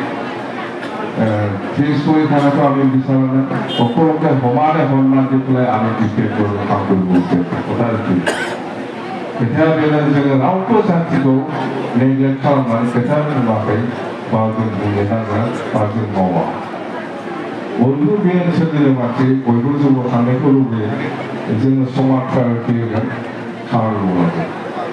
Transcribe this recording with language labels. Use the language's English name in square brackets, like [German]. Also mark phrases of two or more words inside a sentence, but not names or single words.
[Assamese] ফিজ কৰি থকাটো আমি বিচাৰোঁ নাই সকলোকে সমানে সন্মান দি পেলাই আমি ক্ৰিকেট কৰিব কাম কৰিব বিচাৰোঁ কথা [Bodo] खोथाया बेनो जोङो रावबो जातिखौ नेग्लेक्ट खालामनानै खोथा बुङाखै बा जों बुंनो नाङा बा जों मावा बयबो बे ओनसोलनि मानसि बयबो जौगाखांनायखौ लुबैयो जोङो समान प्रायरिटि होगोन खामानि मावनांगौ